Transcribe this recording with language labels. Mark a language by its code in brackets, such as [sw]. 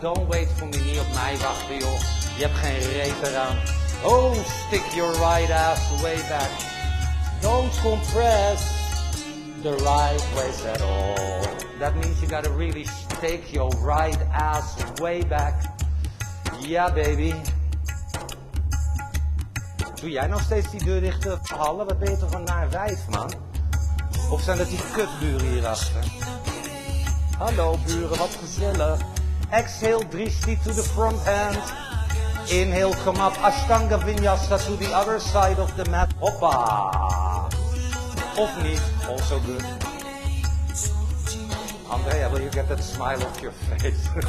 [en] Don't wait for me, [nl] niet op mij wachten joh. Je hebt geen reet eraan. [en] Oh, stick your right ass way back. Don't compress the right waist at all. That means you gotta really take your right ass way back. Yeah, baby. [nl] Doe jij nog steeds die deur dicht te hallen? Wat ben je toch een naar wijf, man? Of zijn dat die kutburen hierachter? Hallo buren, wat gezellig. [en] Exhale, drishti to the front hand. Inhale, come up. Ashtanga Vinyasa to the other side of the mat. [nl] Hoppa. Of niet, [en] also good. Andrea, will you get that smile off your face?